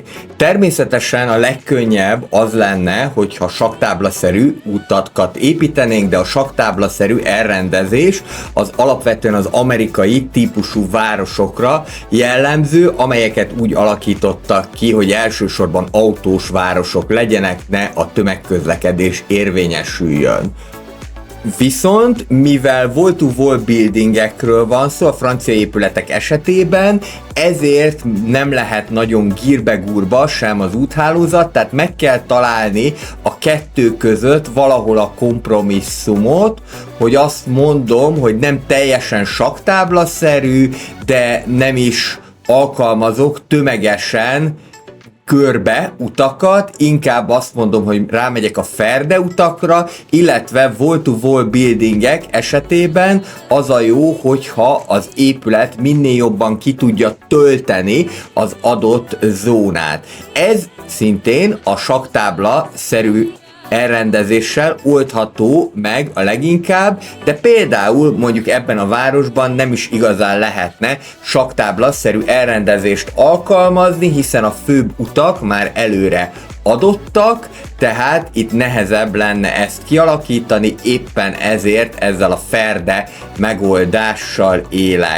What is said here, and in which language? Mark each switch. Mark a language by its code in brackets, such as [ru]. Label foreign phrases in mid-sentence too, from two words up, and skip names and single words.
[hu] Természetesen a legkönnyebb az lenne, hogyha saktáblaszerű utakat építenénk, de a saktáblaszerű elrendezés az alapvetően az amerikai típusú városokra jellemző, amelyeket úgy alakítottak ki, hogy elsősorban autós városok legyenek, ne a tömegközlekedés érvényesüljön. Viszont, mivel [en] wall-to-wall buildingekről [hu] van szó a francia épületek esetében, ezért nem lehet nagyon gírbe-gúrba sem az úthálózat, tehát meg kell találni a kettő között valahol a kompromisszumot, hogy azt mondom, hogy nem teljesen saktáblaszerű, de nem is alkalmazok tömegesen körbe utakat, inkább azt mondom, hogy rámegyek a ferde utakra, illetve [en] wall-to-wall buildingek [hu] esetében az a jó, hogyha az épület minél jobban ki tudja tölteni az adott zónát. Ez szintén a saktábla-szerű elrendezéssel oldható meg a leginkább, de például mondjuk ebben a városban nem is igazán lehetne saktábla-szerű elrendezést alkalmazni, hiszen a főbb utak már előre adottak, tehát itt nehezebb lenne ezt kialakítani, éppen ezért ezzel a ferde megoldással élek.